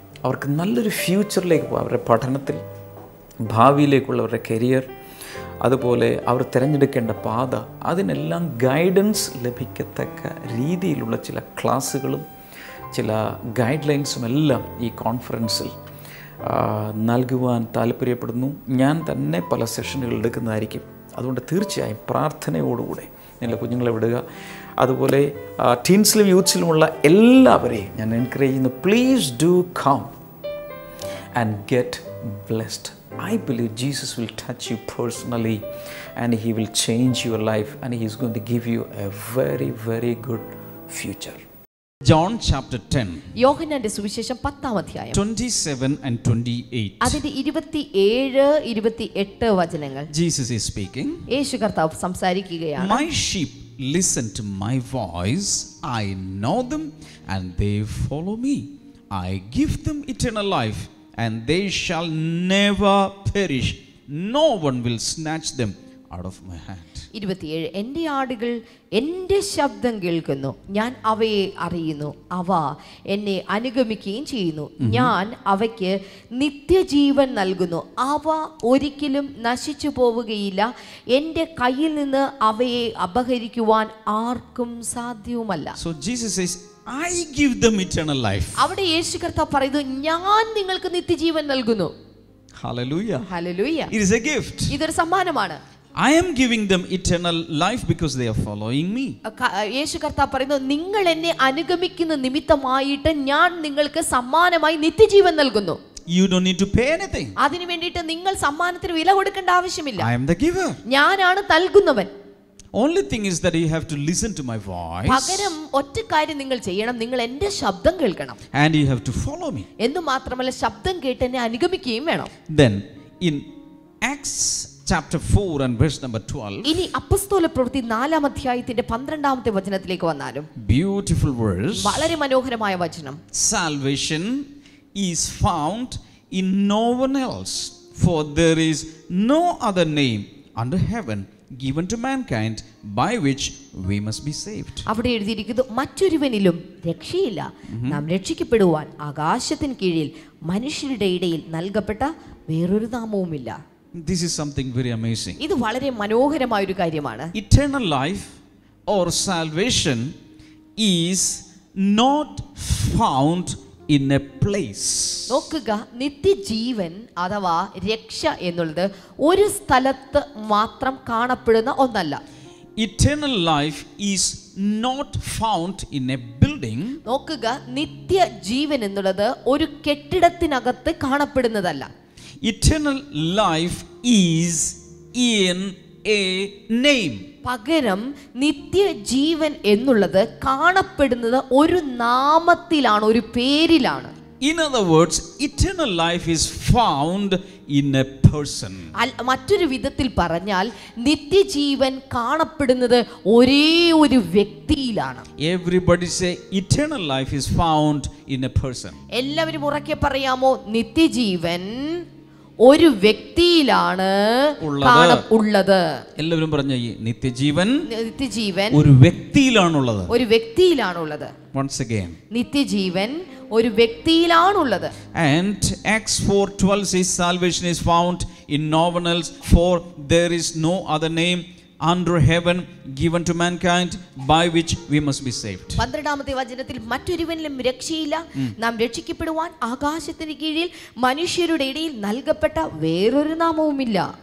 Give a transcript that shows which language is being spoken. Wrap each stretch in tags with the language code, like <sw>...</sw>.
<ml>അവർക്ക് നല്ലൊരു ഫ്യൂച്ചറിലേക്ക് പോകും, അവരുടെ പഠനത്തിൽ, ഭാവിയിലേക്കുള്ള അവരുടെ കരിയർ, അതുപോലെ അവർ തിരഞ്ഞെടുക്കേണ്ട പാത, അതിനെല്ലാം ഗൈഡൻസ് ലഭിക്കത്തക്ക രീതിയിലുള്ള ചില ക്ലാസ്സുകളും ചില ഗൈഡ് ലൈൻസും എല്ലാം ഈ കോൺഫറൻസിൽ നൽകുവാൻ താല്പര്യപ്പെടുന്നു. ഞാൻ തന്നെ പല സെഷനുകൾ എടുക്കുന്നതായിരിക്കും. അതുകൊണ്ട് തീർച്ചയായും പ്രാർത്ഥനയോടുകൂടെ നിങ്ങളുടെ കുഞ്ഞുങ്ങളെ വിടുക. അതുപോലെ ടീൻസിലും യൂത്ത്സിലുമുള്ള എല്ലാവരെയും ഞാൻ എൻകറേജ് ചെയ്യുന്നു,</ml> <en>Please do come and get blessed. I believe Jesus will touch you personally and He will change your life and He is going to give you a very, very good future. John chapter 10.</en> <ml>യോഹന്നാന്റെ സുവിശേഷം 10-ാം അധ്യായം</ml> <en>27 and 28.</en> <ml>അതിന്റെ 27-28 വചനങ്ങൾ.</ml> <en>Jesus is speaking.</en> <ml>യേശു കർത്താവ് സംസാരിക്കുകയാണ്.</ml> <en>My sheep listen to my voice. I know them and they follow me. I give them eternal life and they shall never perish. No one will snatch them out of my hand.</en> <ml>27 എൻ്റെ ആടുകൾ എൻ്റെ ശബ്ദം കേൾക്കുന്നു, ഞാൻ അവയെ അറിയുന്നു, അവ എന്നെ അനുഗമിക്കുകയും ചെയ്യുന്നു. ഞാൻ അവയ്ക്ക് നിത്യജീവൻ നൽകുന്നു, അവ ഒരിക്കലും നശിച്ചു പോവുകയില്ല. എൻ്റെ കയ്യിൽ നിന്ന് അവയെ അപഹരിക്കുവാൻ ആർക്കും സാധ്യവുമല്ല.</ml> <en>So Jesus says, I give them eternal life.</en> <ml>അവിടെ യേശു കർത്താവ് പറയുന്നു, ഞാൻ നിങ്ങൾക്ക് നിത്യജീവൻ നൽകുന്നു.</ml> <en>Hallelujah.</en> <ml>Hallelujah.</ml> <en>It is a gift.</en> <ml>ഇതൊരു സമ്മാനമാണ്.</ml> <en>I am giving them eternal life because they are following me.</en> <ml>യേശു കർത്താവ് പറയുന്നു, നിങ്ങൾ എന്നെ അനുഗമിക്കുന്ന നിമിത്തമായിട്ട് ഞാൻ നിങ്ങൾക്ക് സമ്മാനമായി നിത്യജീവൻ നൽകുന്നു.</ml> <en>You don't need to pay anything.</en> <ml>അതിനു വേണ്ടിയിട്ട് നിങ്ങൾ സമ്മാനത്തിന് വില കൊടുക്കേണ്ട ആവശ്യമില്ല.</ml> <en>I am the giver.</en> <ml>ഞാനാണ് നൽകുന്നവൻ.</ml> <en>Only thing is that you have to listen to my voice.</en> <ml>പകരം ഒറ്റ കാര്യം നിങ്ങൾ ചെയ്യണം, നിങ്ങൾ എൻ്റെ ശബ്ദം കേൾക്കണം.</ml> <en>And you have to follow me.</en> <ml>എന്ന് മാത്രമല്ല ശബ്ദം കേട്ട് എന്നെ അനുഗമിക്കുകയും വേണം.</ml> <en>Then in Acts chapter 4 and verse number 12.</en> <ml>ഇനി അപ്പസ്തോല പ്രവൃത്തി 4-ാം അധ്യായത്തിന്റെ 12-ാമത്തെ വചനത്തിലേക്ക് വന്നാലും</ml> <en>Beautiful verse.</en> <ml>വളരെ മനോഹരമായ വചനം.</ml> <en>Salvation is found in no one else, for there is no other name under heaven given to mankind by which we must be saved.</en> <ml>അവിടെ എഴുതിയിരിക്കുന്നു, മറ്റൊരുവനിലും രക്ഷയില്ല, നാം രക്ഷിക്കപ്പെടുവാൻ ആകാശത്തിന് കീഴിൽ മനുഷ്യരുടെ ഇടയിൽ നൽകപ്പെട്ട വേറൊരു നാമവുമില്ല.</ml> <en>This is something very amazing.</en> <ml>ഇത് വളരെ മനോഹരമായ ഒരു കാര്യമാണ്.</ml> <en>Eternal life or salvation is not found in a place.</en> <ml>നോക്കുക, നിത്യജീവൻ അഥവാ രക്ഷ എന്നുള്ളത് ഒരു സ്ഥലത്ത് മാത്രം കാണപ്പെടുന്ന ഒന്നല്ല.</ml> <en>Eternal life is not found in a building.</en> <ml>നോക്കുക, നിത്യജീവൻ എന്നുള്ളത് ഒരു കെട്ടിടത്തിനകത്ത് കാണപ്പെടുന്നതല്ല.</ml> <en>Eternal life is in a name.</en> <ml>പകരം നിത്യജീവൻ എന്നുള്ളത് കാണപ്പെടുന്നത് ഒരു നാമത്തിലാണ്, ഒരു പേരിലാണ്.</ml> <en>In other words, eternal life is found in a person.</en> <ml>മറ്റൊരു വിധത്തിൽ പറഞ്ഞാൽ നിത്യജീവൻ കാണപ്പെടുന്നത് ഒരേ ഒരു വ്യക്തിയിലാണ്.</ml> <en>Everybody say eternal life is found in a person.</en> <ml>എല്ലാവരും ഉറക്കെ പറയാമോ, നിത്യജീവൻ ഒരു വ്യക്തിയിലാണ് ഉള്ളത്. എല്ലാവരും പറഞ്ഞ നിത്യജീവൻ ഒരു വ്യക്തിയിലാണുള്ളത്. ഒരു വ്യക്തിയിലാണുള്ളത്.</ml> <en>Once again,</en> <ml>നിത്യജീവൻ ഒരു വ്യക്തിയിലാണുള്ളത്.</ml> <en>And Acts 4:12 says salvation is found in no one else, for there is no other name under heaven given to mankind by which we must be saved.</en> <ml>12-ാമത്തെ വചനത്തിൽ മറ്റൊരുവനിലും രക്ഷയില്ല, നാം രക്ഷിക്കപ്പെടുവാൻ ആകാശത്തിന് കീഴിൽ മനുഷ്യരുടെ ഇടയിൽ നൽകപ്പെട്ട വേറൊരു നാമവുമില്ല.</ml>